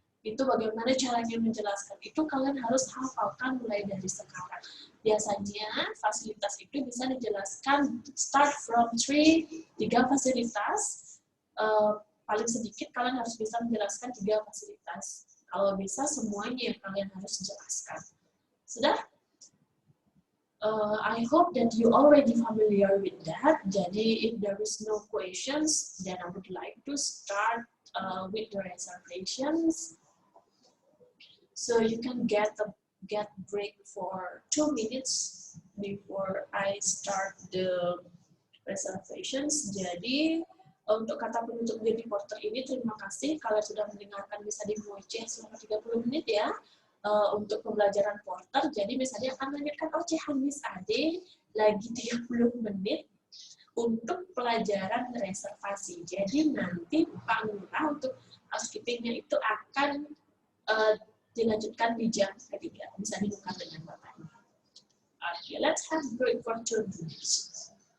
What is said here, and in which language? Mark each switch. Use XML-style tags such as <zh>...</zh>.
<id>Itu bagaimana caranya menjelaskan, itu kalian harus hafalkan mulai dari sekarang. Biasanya fasilitas itu bisa dijelaskan</id> <en>start from</en> <id>3 fasilitas, paling sedikit kalian harus bisa menjelaskan 3 fasilitas. Kalau bisa semuanya kalian harus jelaskan. Sudah?</id> <en>I hope that you already familiar with that. Jadi, if there is no questions, then I would like to start with the reservations. So you can get break for 2 minutes before I start the reservations.</en> <id>Jadi, untuk kata penutup jadi porter ini, terima kasih kalian sudah mendengarkan, bisa dimoceh selama 30 menit ya. Untuk pembelajaran porter, jadi misalnya akan melanjutkan ocehan Miss Ade lagi 30 menit untuk pelajaran reservasi. Jadi nanti Pak Lurah untuk housekeeping-nya itu akan dilanjutkan di jam ketiga. Bisa dibuka dengan Bapaknya.</id> <en>Okay, let's have break for 2 minutes.</en>